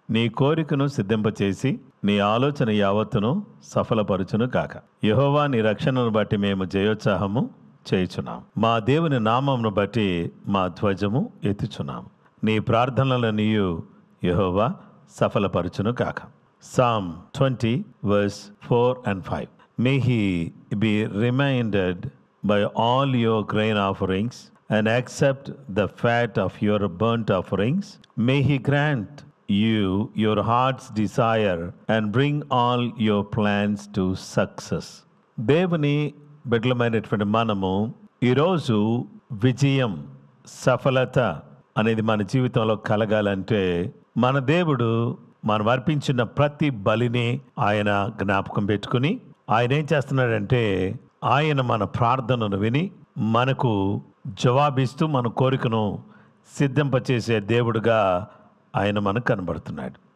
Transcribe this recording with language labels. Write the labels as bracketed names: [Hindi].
[Telugu] నీ కోరికను సిద్ధింపచేసి నీ ఆలోచన యావత్తును సఫలపరుచును కాక. యెహోవా నీ రక్షణను బట్టి మేము జయోత్సాహము చేయుచున్నాం. మా దేవుని నామమును బట్టి మా ధ్వజము ఎత్తుచున్నాం. నీ ప్రార్థనలనియు యెహోవా సఫలపరుచును కాక. [English] Psalm 20:4-5. May he be reminded by all your grain offerings and accept the fat of your burnt offerings. May he grant you your heart's desire and bring all your plans to success. [Telugu] దేవుని బిడ్డలమైనటువంటి మనము ఈరోజు విజయం, సఫలత అనేది మన జీవితంలో కలగాలంటే మన దేవుడు మనం అర్పించిన ప్రతి బలిని ఆయన జ్ఞాపకం పెట్టుకుని ఆయన ఏం చేస్తున్నాడంటే ఆయన మన ప్రార్థనను విని మనకు జవాబిస్తూ మన కోరికను సిద్ధింపచేసే దేవుడుగా ఆయన మనకు కనబడుతున్నాడు.